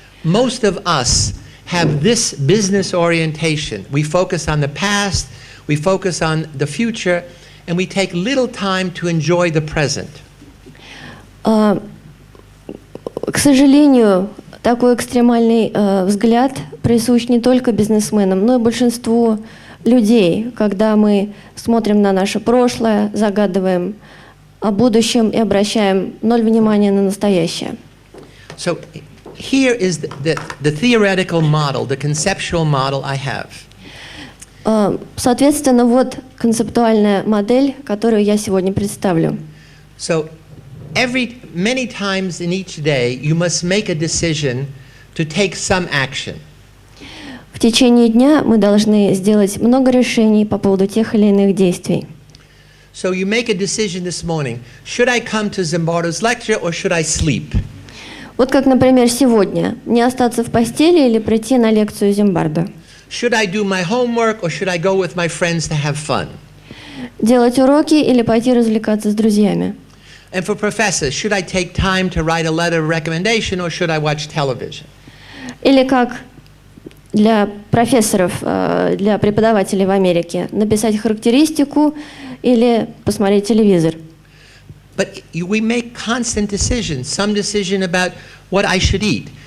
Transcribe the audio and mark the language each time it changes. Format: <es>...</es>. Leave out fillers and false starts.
<en>Most of us have this business orientation. We focus on the past, we focus on the future, and we take little time to enjoy the present.</en> <ru>К сожалению, такой экстремальный взгляд присущ не только бизнесменам, но и большинству людей, когда мы смотрим на наше прошлое, загадываем о будущем и обращаем ноль внимания на настоящее.</ru> <en>So here is the theoretical model, the conceptual model I have.</en> <ru>Соответственно, вот концептуальная модель, которую я сегодня представлю.</ru> <en>So many times in each day, you must make a decision to take some action.</en> <ru>В течение дня мы должны сделать много решений по поводу тех или иных действий.</ru> <en>So you make a decision this morning. Should I come to Zimbardo's lecture or should I sleep?</en> <ru>Вот как, например, сегодня. Не остаться в постели или прийти на лекцию Зимбардо.</ru> <en>Should I do my homework or should I go with my friends to have fun?</en> <ru>Делать уроки или пойти развлекаться с друзьями.</ru> <en>And for professors, should I take time to write a letter of recommendation or should I watch television?</en> <ru>Или как для профессоров, для преподавателей в Америке, написать характеристику или посмотреть телевизор.</ru> <en>But we make constant decisions. Some decision about what I should eat.</en>